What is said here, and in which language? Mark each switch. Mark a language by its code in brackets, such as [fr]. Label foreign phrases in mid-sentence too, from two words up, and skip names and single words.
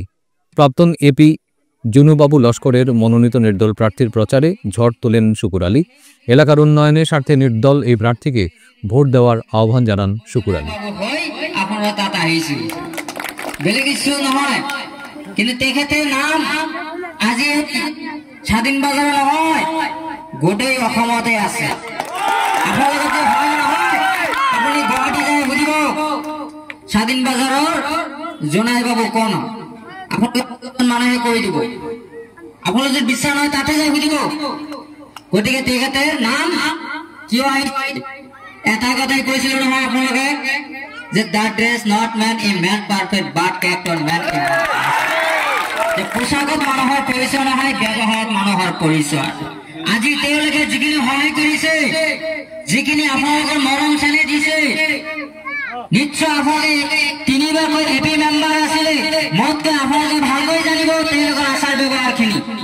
[bn] প্রাক্তন এপি জুনুবাবু লস্করের মনোনীত নির্দল প্রার্থীর প্রচারে ঝড় তোলেন শুকুর আলী। এলাকার উন্নয়নের স্বার্থে নির্দল এই প্রার্থীকে ভোট দেওয়ার আহ্বান জানান শুকুর আলী। [as] কিন্তু তেখেতে নাম আজি স্বাধীনবাজার নহয়, গোটেই অসমতে আছে। আপোনালোকে হয় নহয়, আপুনি গুৱাহাটী যাই সুধিব স্বাধীনবাজাৰৰ জোনাই বাবু কোন, আপোনালোকে মানুহে কৈ দিব। আপোনালোকে যদি বিশ্বাস নহয় তাতে যাই সুধিব। গতিকে তেখেতে নাম কিয় এটা কথাই কৈছিল নহয় আপোনালোকে, যে [en] that does not make a man perfect but character man a man। [as] পোশাকত মানুহৰ পৰিচয় নহয়, ব্যৱহাৰত মানুহৰ পৰিচয়। আজি তেওঁলোকে যিখিনি সহায় কৰিছে, যিখিনি আপোনালোকৰ মৰম চেনেহ দিছে, নিশ্চয় আপোনালোকে তিনিবাৰকৈ এপি মেম্বাৰ আছিলে, মোতকৈ আপোনালোকে ভালকৈ জানিব তেওঁলোকৰ আচাৰ ব্যৱহাৰখিনি।